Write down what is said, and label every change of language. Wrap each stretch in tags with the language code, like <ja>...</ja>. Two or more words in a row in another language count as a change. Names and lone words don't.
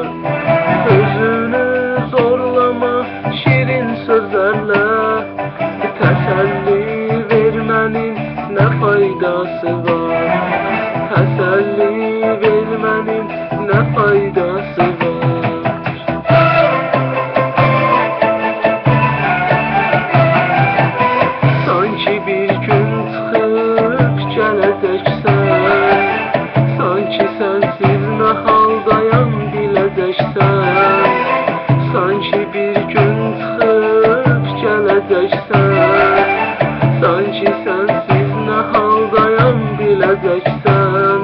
<tr>Özünü zorlama şirin sözlerle, teselli vermenin ne faydası var? Teselli vermenin ne faydası var?</tr> <az>Sanki bir gün çıxıb gələcəksən, sanki</az> <tr>sensiz ne haldayam</tr> <az>biləcəksən. Sanki bir gün çıxıb gələcəksən, sanki</az> <tr>sensiz ne haldayam</tr> <az>biləcəksən.</az>